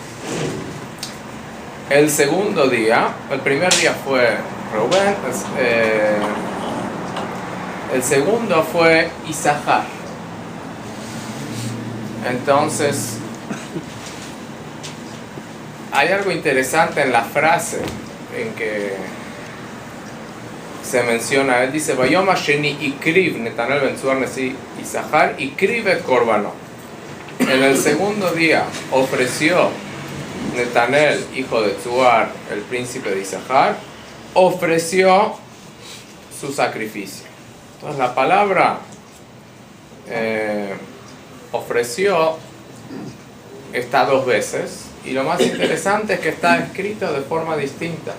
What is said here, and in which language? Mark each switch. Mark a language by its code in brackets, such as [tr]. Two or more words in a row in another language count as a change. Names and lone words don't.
[es] El segundo día, el primer día fue Rubén, el segundo fue Isahar. Entonces, hay algo interesante en la frase en que se menciona, él dice, [he] ביום השני הקריב נתנאל בן צוער נשיא יששכר הקריב את קרבנו. [es] En el segundo día ofreció Netanel, hijo de Tzuar, el príncipe de Isahar, ofreció su sacrificio. Entonces la palabra ofreció está dos veces, y lo más interesante es que está escrito de forma distinta.